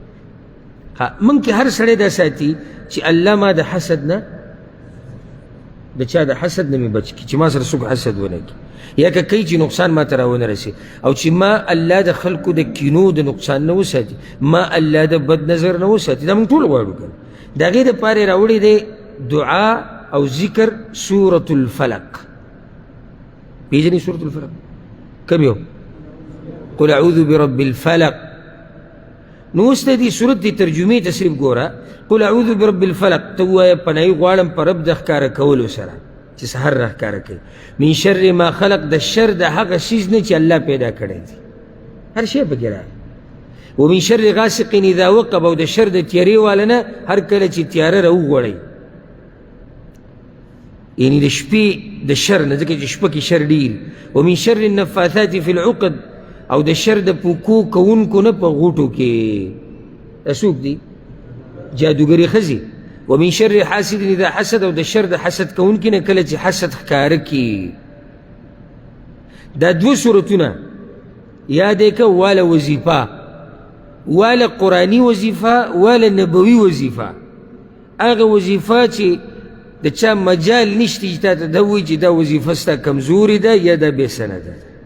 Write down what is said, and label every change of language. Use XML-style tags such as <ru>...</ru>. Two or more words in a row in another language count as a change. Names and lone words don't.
<ps>موږ کې هر سړی دا ساتي چې الله ما د حسد نه، د چا د حسد نه مې بچ کړي، چې ما سره څوک حسد ونه کړي، یا که کوي چې نقصان ما ته راونه رسي، او چې ما الله د خلکو د کینو د نقصان نه وساتي، ما الله د بد نظر نه وساتي. دا موږ ټول غواړو که د هغې دپاره یې راوړی دی دعا او ذکر سورة الفلق. پیژنې سورة الفلق کوم یو؟</ps> <ar>قل اعوذ برب الفلق.</ar> <ps>نو اوس د دې سورت د ترجمې تصریف ګوره.</ps> <ar>قل اعوذ برب الفلق</ar> <ps>ته ووایه پناهي غواړم په رب د ښکاره کولو سره، چې سحر راښکاره کوي.</ps> <ar>من شر ما خلق،</ar> <ps>د شر د هغه څیز نه چې الله پیدا کړی دی، هر شی پکې راغلی.</ps> <ar>ومن شر غاسق اذا وقب،</ar> <ps>او د شر د تیارې والا نه هر کله چې تیاره راوغوړی، یعنی د شپې د شر نه، ځکه چې شپه کې شر ډېر.</ps> <ar>ومن شر النفاثات فی العقد،</ar> <ps>او د شر د پوکو کوونکو نه په غوټو کې. دا څوک دي؟ جادوګرې ښځې.</ps> <ar>ومن شر حاسد اذا حسد،</ar> <ps>او د شر د حسد کوونکي نه کله چې حسد ښکاره کړي. دا دوه صورتونه یاد یې که، واله وظیفه، واله قرآني وظیفه، واله نبوي وظیفه. هغه وظیفه چې د چا مجال نشته چې تا ته دا وایي چې دا وظیفه ستا کمزورې ده یا دا بې سنده ده.</ps>